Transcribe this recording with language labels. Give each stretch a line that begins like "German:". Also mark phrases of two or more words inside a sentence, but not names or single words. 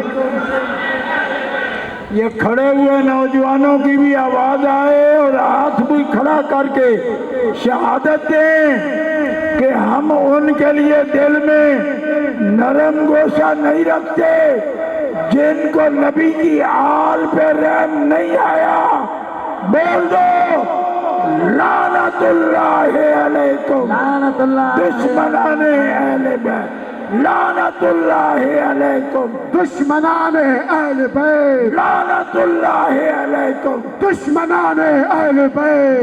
Urdu: یہ کھڑے ہوئے نوجوانوں کی بھی آواز آئے اور ہاتھ بھی کھڑا کرکے شہادت دیں کہ ہم ان کے لیے دل میں نرم گوشہ نہیں رکھتے جن کو نبی کی آل پہ رحم نہیں آیا. بول دو,
Arabic: لعنة الله عليكم,
Urdu: دشمنانِ اہلِ بیت,
Arabic: لعنة الله عليكم,
Urdu: دشمنانِ اہلِ بیت,
Arabic: لعنة الله عليكم,
Urdu: دشمنانِ اہلِ بیت,